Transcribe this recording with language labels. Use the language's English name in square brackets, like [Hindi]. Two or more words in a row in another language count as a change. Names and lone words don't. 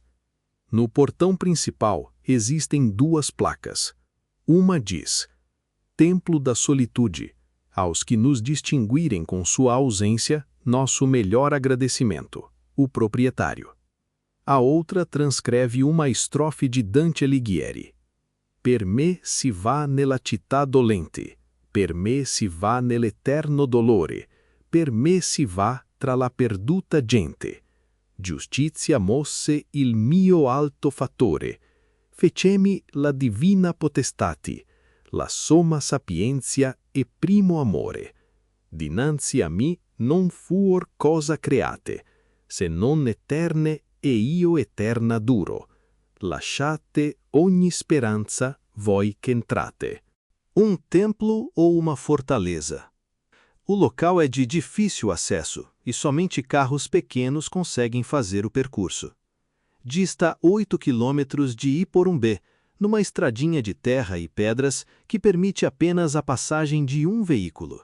[Portuguese] No portão principal existem 2 placas. Uma diz: Templo da Solitude. Aos que nos distinguirem com sua ausência, nosso melhor agradecimento. O proprietário. A outra transcreve uma estrofe de Dante Alighieri. [Italian] Per me si va nella città dolente, per me si va nell'eterno dolore, per me si va tra la perduta gente. Giustizia mosse il mio alto fattore, fecemi la divina potestati, la somma sapienza e primo amore. Dinanzi a mi non fuor cosa create, se non eterne e io eterna duro. Lasciate ogni speranza voi che entrate. [Portuguese] Um templo ou uma fortaleza? O local é de difícil acesso e somente carros pequenos conseguem fazer o percurso. Dista 8 quilômetros de Iporumbé, numa estradinha de terra e pedras que permite apenas a passagem de um veículo.